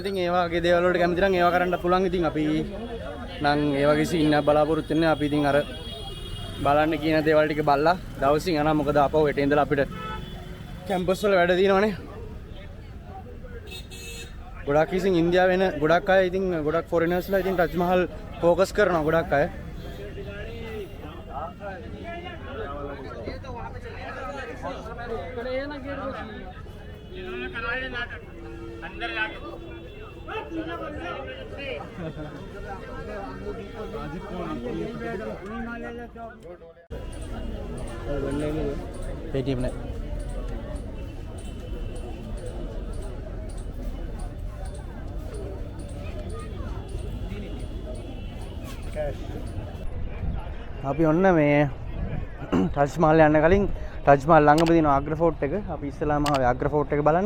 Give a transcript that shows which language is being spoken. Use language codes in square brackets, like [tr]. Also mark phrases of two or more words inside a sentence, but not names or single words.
[si] ඉතින් ඒ වගේ දේවල් වලට කැමති නම් ඒවා කරන්න පුළුවන්. ඉතින් අපි නම් ඒ වගේ සීන් එකක් බලාපොරොත්තු වෙන්නේ. අපි ඉතින් අර බලන්න කියන දේවල් ටික බලලා දවසින් යනවා. මොකද අපව හෙට ඉඳලා අපිට කැම්පස් වල වැඩ තියෙනවනේ. ගොඩක් ඉතින් ඉන්දියාවේ වෙන ගොඩක් අය ඉතින් ගොඩක් ෆොරිනර්ස්ලා ඉතින් ටජ් මහල් ફોකස් කරනවා ගොඩක් අය. [hi] अंदर जाके [si] पेटीएम ने අපි ඔන්න මේ ටජ් මහල් යන්න කලින් ටජ් මහල් ළඟම තියෙන ආග්‍රා ෆෝර්ට් එක අපි ඉස්සලාම ආවේ ආග්‍රා ෆෝර්ට් එක බලන්න.